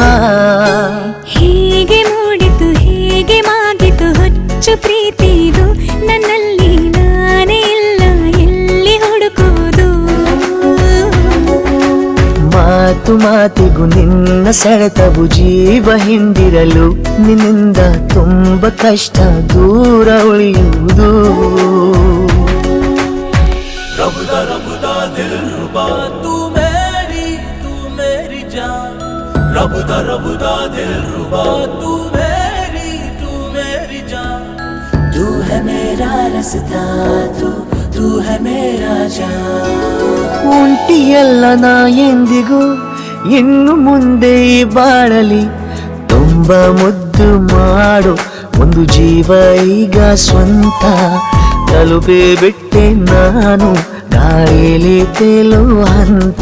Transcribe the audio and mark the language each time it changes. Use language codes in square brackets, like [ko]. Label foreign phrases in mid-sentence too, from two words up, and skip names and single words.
[kn] ಹೀಗೆ ಮೂಡಿತು ಹೀಗೆ ಮಾಗಿತು ಹುಚ್ಚು ಪ್ರೀತಿ ಇದು ನನ್ನಲ್ಲಿ ನಾನೇ ಇಲ್ಲ ಎಲ್ಲಿ ಹುಡುಕುವುದು ಮಾತು ಮಾತಿಗೂ ನಿನ್ನ ಸೆಳೆತವು ಜೀವ ಹಿಂದಿರಲು ನಿನ್ನಿಂದ ತುಂಬ ಕಷ್ಟ ದೂರ ಉಳಿಯುವುದು [hi] रबदा दिल रुबा तू मेरी जान रबदा दिल रुबा तू मेरी जान तू है मेरा रास्ता तू है मेरा जान [kn] ಒಂಟಿಯಲ್ಲ ನಾ ಎಂದಿಗೂ ಇನ್ನು ಮುಂದೆ ಈ ಬಾಳಲಿ ತುಂಬ ಮುದ್ದು ಮಾಡು ಒಂದು ಜೀವ ಈಗ ಸ್ವಂತ ತಲುಪೇ ಬಿಟ್ಟೆ ನಾನು ಗಾಳಿಲಿ ತೇಲುವ ಹಂತ